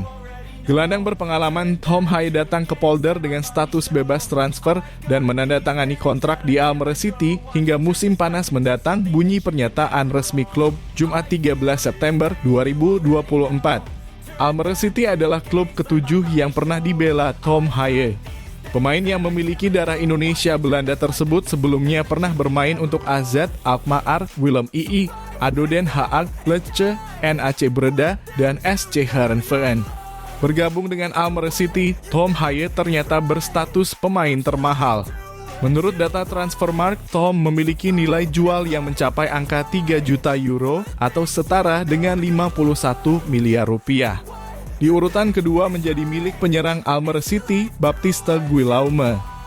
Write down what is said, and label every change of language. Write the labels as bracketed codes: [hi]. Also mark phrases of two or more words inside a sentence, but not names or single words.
[id] Gelandang berpengalaman Tom Haye datang ke Polder dengan status bebas transfer dan menandatangani kontrak di Almere City hingga musim panas mendatang, bunyi pernyataan resmi klub Jumat 13 September 2024. Almere City adalah klub ke-7 yang pernah dibela Tom Haye. Pemain yang memiliki darah Indonesia Belanda tersebut sebelumnya pernah bermain untuk AZ Alkmaar, Willem II, ADO Den Haag, Lecce, NAC Breda, dan SC Heerenveen. Bergabung dengan Almere City, Tom Haye ternyata berstatus pemain termahal. Menurut data Transfermarkt, Tom memiliki nilai jual yang mencapai angka 3 juta euro atau setara dengan 51 miliar rupiah. Di urutan kedua menjadi milik penyerang Almere City, Baptiste Guillaume.